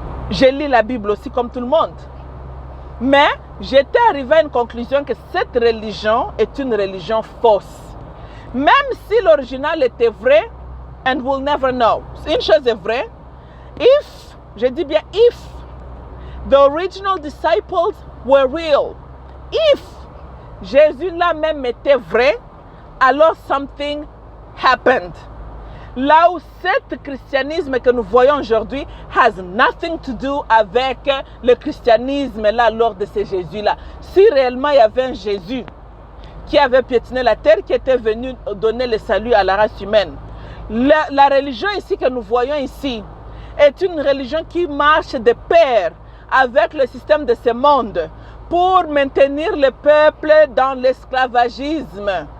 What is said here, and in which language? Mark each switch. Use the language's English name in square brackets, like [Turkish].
[French] Je lis la Bible aussi comme tout le monde. Mais j'étais arrivé à une conclusion que cette religion est une religion fausse. Même si l'original était vrai, [English] and we'll never know. [French] Une chose est vraie, je dis bien [English] if, the original disciples were real, if [French] Jésus là même était vrai, alors [English] something happened. [French] Là où ce christianisme que nous voyons aujourd'hui [English] has nothing to do [French] avec le christianisme là lors de ce Jésus-là. Si réellement il y avait un Jésus qui avait piétiné la terre, qui était venu donner le salut à la race humaine, la religion ici que nous voyons ici est une religion qui marche de pair avec le système de ce monde pour maintenir le peuple dans l'esclavagisme.